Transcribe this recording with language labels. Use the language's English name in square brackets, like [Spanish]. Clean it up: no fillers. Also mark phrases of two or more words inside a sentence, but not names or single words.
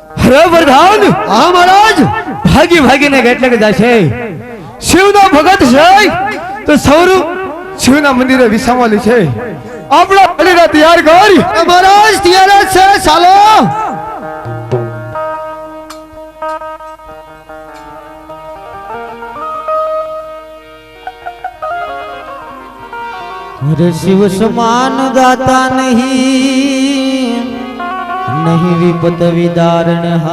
[Gujarati] અરે પ્રધાન હા મહારાજ ભાગી ભાગીને કેટલે કે જશે શિવનો ભગત છે તો સૌરું શિવના મંદિરે વિસામલી છે આપણા બલીને તૈયાર કર મહારાજ તૈયાર જ છે ચાલો [Hindi] अरे शिव समान दाता नहीं नहीं विपत विदारण